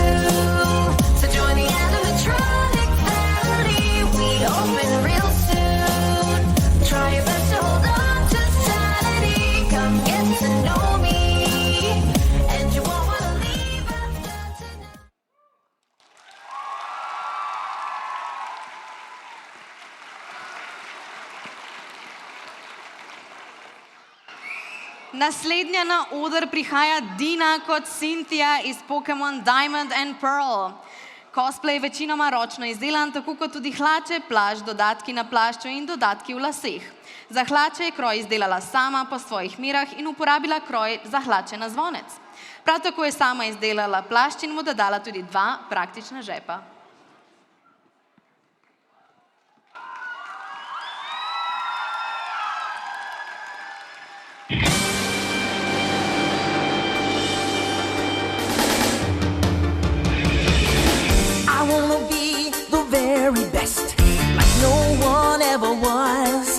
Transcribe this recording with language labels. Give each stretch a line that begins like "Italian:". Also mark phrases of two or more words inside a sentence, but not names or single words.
English: So join the animatronic family. We open real soon. Try your best to hold on to sanity. Come get to know me, and you won't want to leave after tonight.
Slovenian: Naslednja na oder prihaja Dina kot Cynthia iz Pokémon Diamond and Pearl. Cosplay je večinoma ročno izdelan, tako kot tudi hlače, plašč, dodatki na plašču in dodatki v laseh. Za hlače je kroj izdelala sama po svojih merah in uporabila kroj za hlače na zvonec. Prav tako je sama izdelala plašč in mu dodala tudi 2 praktična žepa.
English: I wanna be the very best, like no one ever was.